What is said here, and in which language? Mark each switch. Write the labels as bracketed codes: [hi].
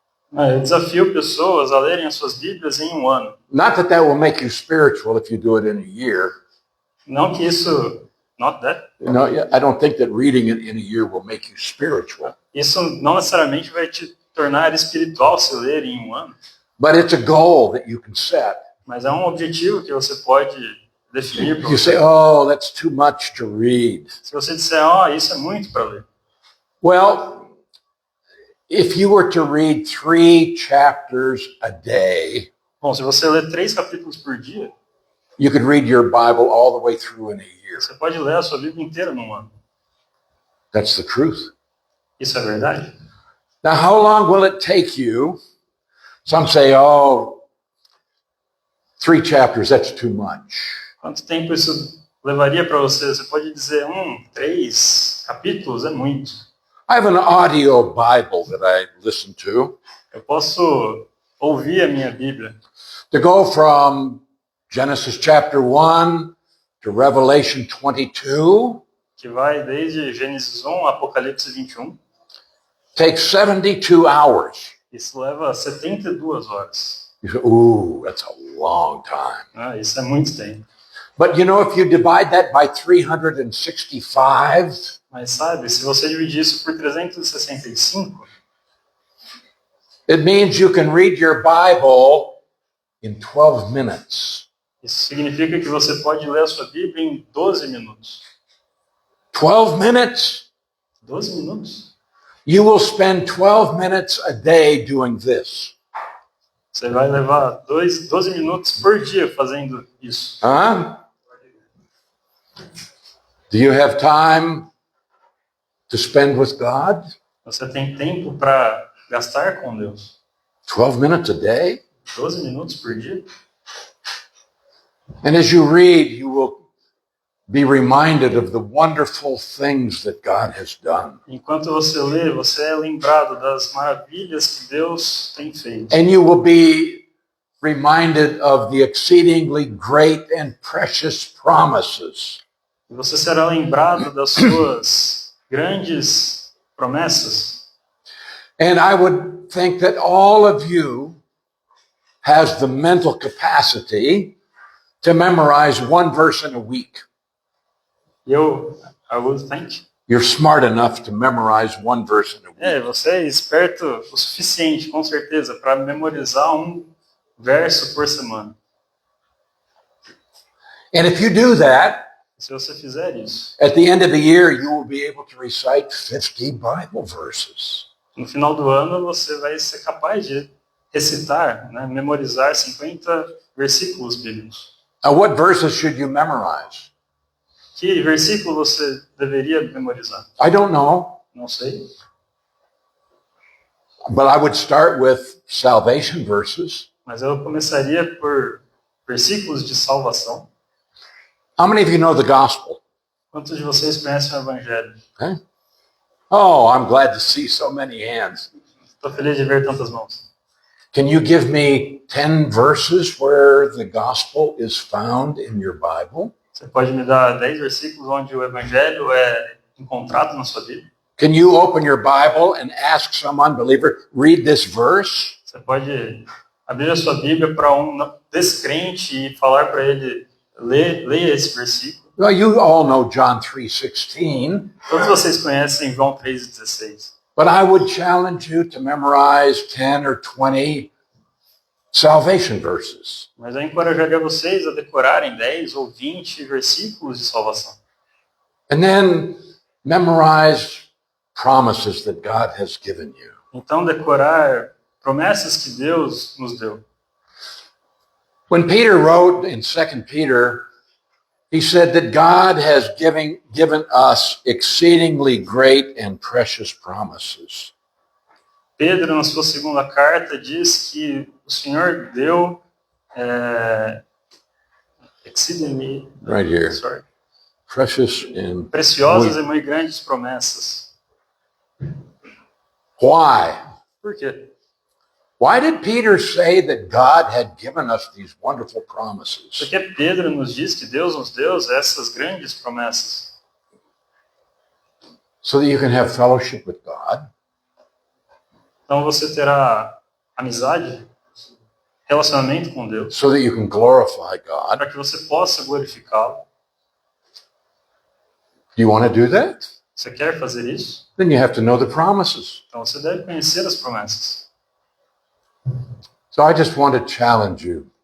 [pt] Eu desafio pessoas a lerem as suas Bíblias em um ano. [en] Not that that will make you spiritual if you do it in a year. [pt] Não que isso... [en] Not that. No, I don't think that reading it in a year will make you spiritual. [pt] Isso não necessariamente vai te tornar espiritual se ler em um ano. [en] But it's a goal that you can set. [pt] Mas é um objetivo que você pode definir para [en] You say, [pt] você. [en] oh, that's too much to read. [pt] Se você disser, isso é muito para ler. [en] Well, if you were to read 3 chapters a day, [pt] Bom, se você ler 3 capítulos por dia, [en] you could read your Bible all the way through in a year. [pt] você pode ler a sua Bíblia inteira num ano. [en] That's the truth. [pt] Isso é verdade? [en] Now, how long will it take you? Some say, oh, 3 chapters, that's too much. [pt] Quanto tempo isso levaria para você? Você pode dizer, 3 capítulos é muito. [en] I have an audio Bible that I listen to. [pt] Eu posso ouvir a minha Bíblia. [en] To go from Genesis chapter 1 to Revelation 22 [pt] Que vai desde Gênesis 1 a Apocalipse 21. [en] takes 72 hours. [pt] Isso leva 72 horas. [en] You say, ooh, that's a long time. [pt] Isso é muito tempo. [en] But you know, if you divide that by 365, [pt] Mas sabe, se você dividir isso por 365, [en] it means you can read your Bible in 12 minutes. [pt] isso significa que você pode ler a sua Bíblia em 12 minutos. [en] 12 minutes? [pt] 12 minutos? [en] You will spend 12 minutes a day doing this. [pt] Você vai levar 12 minutos por dia fazendo isso. Huh? [en] Do you have time to spend with God? [pt] Você tem tempo para gastar com Deus. [en] 12 minutes a day? [pt] 12 minutos por dia? [en] And as you read, you will be reminded of the wonderful things that God has done. [pt] Enquanto você lê, você é lembrado das maravilhas que Deus tem feito. [en] And you will be reminded of the exceedingly great and precious promises. [pt] E você será lembrado das suas grandes promessas. [en] And I would think that all of you has the mental capacity to memorize 1 verse in a week. I would think. You're smart enough to memorize 1 verse in a week. [pt] Você é esperto o suficiente, com certeza, para memorizar um verso por semana. [en] And if you do that, [pt] Se você fizer isso, [en] at the end of the year, you will be able to recite 50 Bible verses. [pt] no final do ano você vai ser capaz de recitar, memorizar 50 versículos bíblicos. [en] Now, what verses should you memorize? [pt] Que versículo você deveria memorizar? [en] I don't know, [pt] Não sei. [en] but I would start with salvation verses. [pt] Mas eu começaria por versículos de salvação. [en] How many of you know the gospel? [pt] Quantos de vocês conhecem o Evangelho? [en] Okay. Oh, I'm glad to see so many hands. [pt] Estou feliz de ver tantas mãos. [en] Can you give me 10 verses where the gospel is found in your Bible? [pt] Você pode me dar 10 versículos onde o Evangelho é encontrado na sua Bíblia? [en] Can you open your Bible and ask some unbeliever, read this verse? [pt] Você pode abrir a sua Bíblia para um descrente e falar para ele, leia esse versículo. [en] Well, you all know John 3:16, [pt] Todos vocês conhecem João 3,16. [en] but I would challenge you to memorize 10 or 20 salvation verses. [pt] Mas eu encorajaria vocês a decorarem 10 ou 20 versículos de salvação. [en] And then memorize promises that God has given you. [pt] Então, decorar promessas que Deus nos deu. [en] When Peter wrote in 2 Peter, he said that God has given us exceedingly great and precious promises. [pt] Pedro, na sua segunda carta, diz que o Senhor deu exceedingly, [en] Right here. sorry, Precious and [pt] preciosas e muito grandes promessas. [en] Why? [pt] Por quê? [en] Why did Peter say that God had given us these wonderful promises? [pt] Porque Pedro nos diz que Deus nos deu essas grandes promessas. [en] So that you can have fellowship with God, [pt] Então você terá amizade, relacionamento com Deus, [en] so that you can glorify God. [pt] para que você possa glorificá-lo. [en] Do you want to do that? [pt] Você quer fazer isso? [en] Then you have to know the promises. [pt] Então você deve conhecer as promessas. [en] So I just want to challenge you.